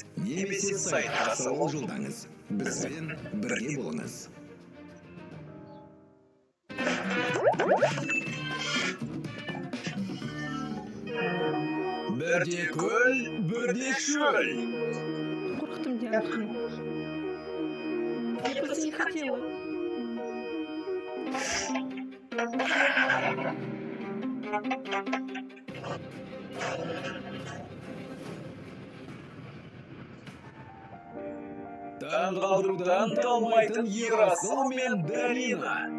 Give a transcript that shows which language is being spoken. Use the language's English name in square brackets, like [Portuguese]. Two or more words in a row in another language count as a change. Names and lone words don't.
[Kazakh] Немесе сайтқа сауал жолдаңыз. Бізбен бірге болыңыз. Бірде көл, бірде шөл. Қорқтым, Диана. [Russian] Я просто не хотела. [Kazakh] Таңғалдырудан талмайтын Ерасыл мен Дарина.